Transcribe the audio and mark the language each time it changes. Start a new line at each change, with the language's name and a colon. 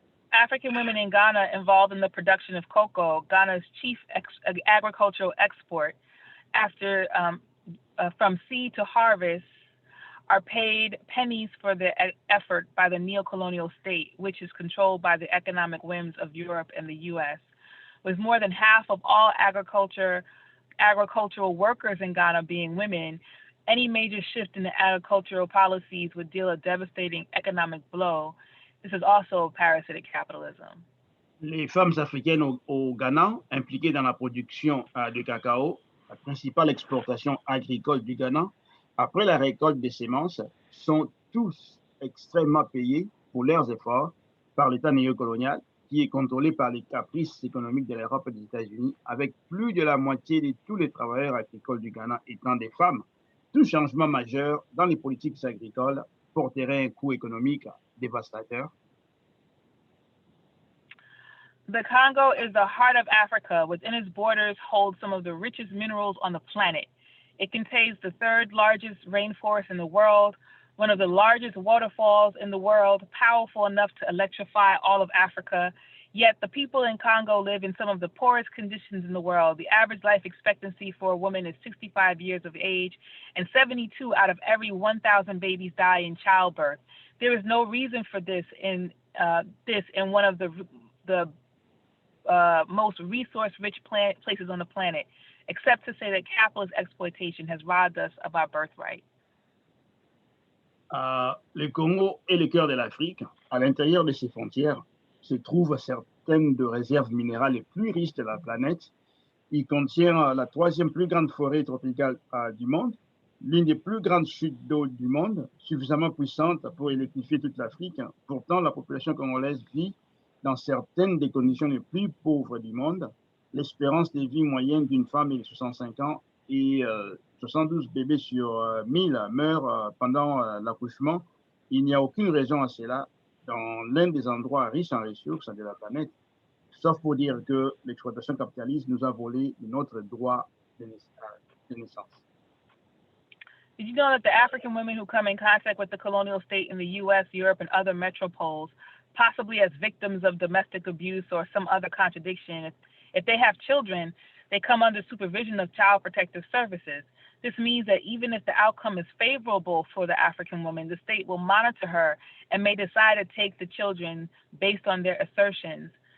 English: African women in Ghana involved in the production of cocoa, Ghana's chief agricultural export, after from seed to harvest, are paid pennies for their effort by the neo-colonial state, which is controlled by the economic whims of Europe and the US. With more than half of all agricultural workers in Ghana being women, any major shift in the agricultural policies would deal a devastating economic blow. This is also parasitic capitalism.
French: Les femmes africaines au Ghana, impliquées dans la production de cacao, la principale exportation agricole du Ghana, après la récolte des semences, sont tous extrêmement payés pour leurs efforts par l'État néocolonial, qui est contrôlé par les caprices économiques de l'Europe et des États-Unis, avec plus de la moitié de tous les travailleurs agricoles du Ghana étant des femmes. Tout changement majeur dans les politiques agricoles porterait un coût économique dévastateur.
English: The Congo is the heart of Africa. Within its borders holds some of the richest minerals on the planet. It contains the third largest rainforest in the world, one of the largest waterfalls in the world, powerful enough to electrify all of Africa. Yet the people in Congo live in some of the poorest conditions in the world. The average life expectancy for a woman is 65 years of age, and 72 out of every 1,000 babies die in childbirth. There is no reason for this in one of the most resource-rich places on the planet, except to say that capitalist exploitation has robbed us of our birthright.
French: Le Congo est le cœur de l'Afrique. À l'intérieur de ses frontières se trouvent certaines des réserves minérales les plus riches de la planète. Il contient la troisième plus grande forêt tropicale du monde, l'une des plus grandes chutes d'eau du monde, suffisamment puissante pour électrifier toute l'Afrique. Pourtant, la population congolaise vit dans certaines des conditions les plus pauvres du monde. L'espérance de vie moyenne d'une femme est de 65 ans et 72 bébés sur 1000 meurent pendant l'accouchement. Il n'y a aucune raison à cela dans l'un des endroits riches en ressources de la planète, sauf pour dire que l'exploitation capitaliste nous a volé notre droit de naissance.
English: Did you know that the African women who come in contact with the colonial state in the US, Europe, and other metropoles, possibly as victims of domestic abuse or some other contradiction, if they have children, they come under supervision of child protective services. This means that even if the outcome is favorable for the African woman, the state will monitor her and may decide to take the children based on their assertions.